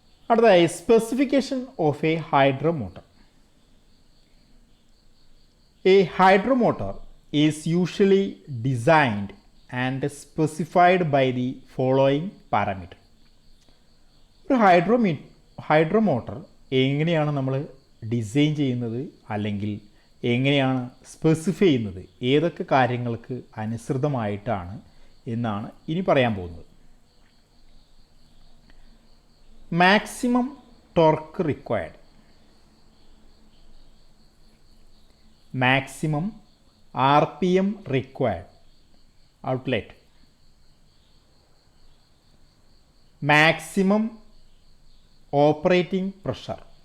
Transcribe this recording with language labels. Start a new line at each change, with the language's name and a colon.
Malayalam: അടുത്തതായി
English: Specification of a hydromotor. A hydromotor is usually designed and specified by the following parameter.
Malayalam: ഒരു ഹൈഡ്രോമോട്ടർ എങ്ങനെയാണ് നമ്മൾ design ചെയ്യുന്നത് അല്ലെങ്കിൽ എങ്ങനെയാണ് സ്പെസിഫൈ ചെയ്യുന്നത്, ഏതൊക്കെ കാര്യങ്ങൾക്ക് അനുസൃതമായിട്ടാണ് എന്നാണ് ഇനി പറയാൻ പോകുന്നത്.
English: Maximum torque required. Maximum RPM required. outlet. Maximum operating pressure.